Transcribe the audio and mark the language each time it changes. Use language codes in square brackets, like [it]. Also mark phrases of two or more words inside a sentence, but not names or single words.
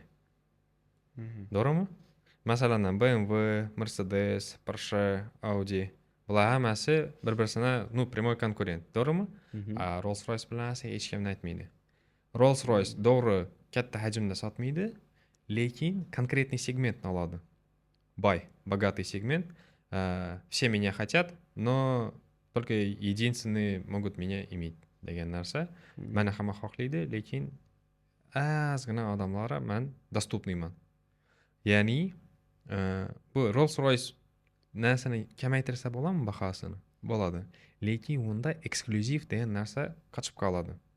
[uz] To'g'rimi? Masalan, BMW, Mercedes, Porsche, Audi bular hammasi bir-birsini prямой konkurent, to'g'rimi? Rolls-Royce bilan esa hech kimni aytmaydi. Rolls-Royce to'g'ri katta hajmda sotmaydi, lekin konkretный segmentni oladi. [ru] Богатый сегмент. Все меня хотят, но только единственные могут меня иметь degan narsa. [uz] Meni hamma xohlaydi, lekin ozgina odamlarga men dostupniyman. Ya'ni bu Rolls-Royce narsani kamaytirsa bo'ladimi bahosini? Bo'ladi. Lekin unda eksklyuziv degan narsa qochib qoladi.